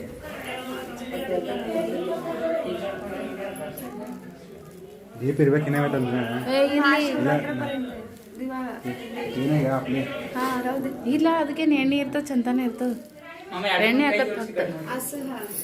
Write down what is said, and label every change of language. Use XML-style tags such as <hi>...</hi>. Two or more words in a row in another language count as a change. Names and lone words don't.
<kn>दीप इरಬೇಕು ಏನೇ ಬೇಕಂದ್ರೆ ಇಲ್ಲ, ಅದಕ್ಕೇನು ಎಣ್ಣೆ ಇರ್ತದೆ, ಚಂತಾನೆ ಇರ್ತದೆ. ಎಣ್ಣೆ ಹಾಕತ್ತೆ</kn> <mr>असं हा.</mr>